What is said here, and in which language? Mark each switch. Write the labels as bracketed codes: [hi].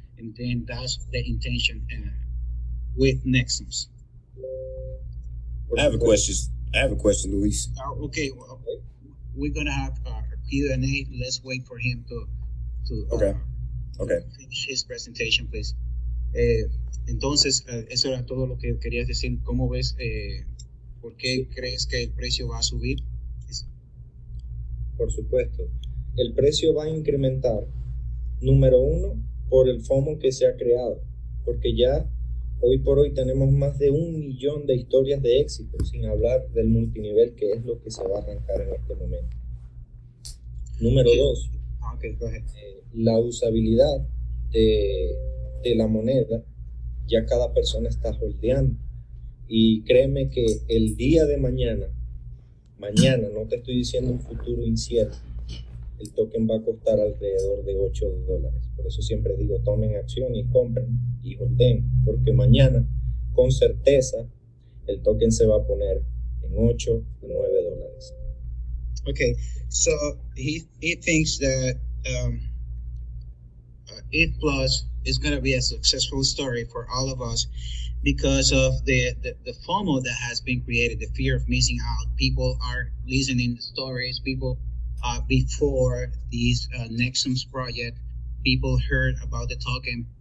[en] And then that's the intention with NEXUMS. I have a question, Luis. Okay, well, we're gonna have a Q&A. Let's wait for him to Okay. finish his presentation, please. [es] Entonces, eso era todo lo que querías decir. ¿Cómo ves? ¿Por qué crees que el precio va a subir? Por supuesto, el precio va a incrementar, número uno, por el FOMO que se ha creado, porque ya hoy por hoy tenemos más de 1 millón de historias de éxito, sin hablar del multinivel, que es lo que se va a arrancar en este momento. Número dos, la usabilidad de la moneda, ya cada persona está holdeando, y créeme que el día de mañana, no te estoy diciendo un futuro incierto, el token va a costar alrededor de $8. Por eso siempre digo, tomen acción y compren y holdeen, porque mañana, con certeza, el token se va a poner en $8 o $9. [en] Okay, so he thinks that ETH Plus is going to be a successful story for all of us because of the FOMO that has been created, the fear of missing out. People are listening to stories. People before this NEXUMS project, people heard about the token.